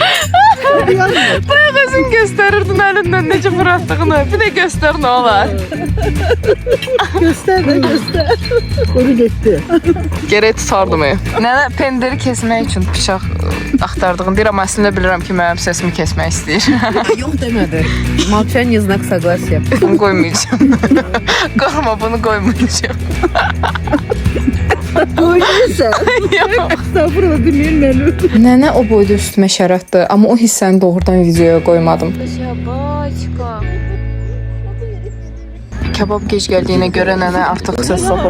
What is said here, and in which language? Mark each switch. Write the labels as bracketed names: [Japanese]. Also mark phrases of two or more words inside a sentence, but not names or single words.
[Azerbaijani] Bayaq özün göstərirdin əlindən necə fırlatdığını. Bir də göstər nə olar. Göster. Onu getdi. Gərək tutardım. Nənə pendiri kesmək üçün bıçaq axtardığını deyir, amma əslində bilirəm ki, mənim səsimi kesmək istəyir. Yox demədi. [Russian] Молчание знак согласия. [Azerbaijani] Bunu qoymayacağım. Qorxma, bunu qoymayacağım. Oynayırsan. Estağfurullah bilməyim mənim. Nənə o boyda üstümə şərətdir, amma o hissəni doğrudan videoya qoymadım. Kebab gec gəldiyinə görə nənə artıq söz soxur